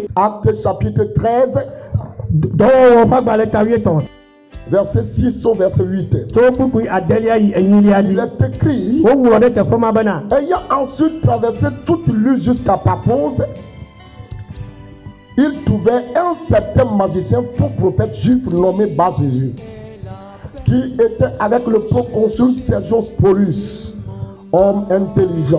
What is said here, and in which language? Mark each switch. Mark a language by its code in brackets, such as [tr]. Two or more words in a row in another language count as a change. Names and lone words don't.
[fr] Acte chapitre 13, [ee] Dɔwɔwɔ ƒe agbalẽ ta 8 [fr] verset 6 au verset 8. [ee] tso kpukpui adelia yi enyilia [fr] Il [ee] dzi. [fr] est écrit, [ee] Woŋlɔ ɖe teƒe ma bena [fr] ayant ensuite traversé toute l'île jusqu'à Paphos, il trouvait un certain magicien, faux prophète juif nommé Bar-Jésus, qui était avec le proconsul Sergius Paulus, homme intelligent.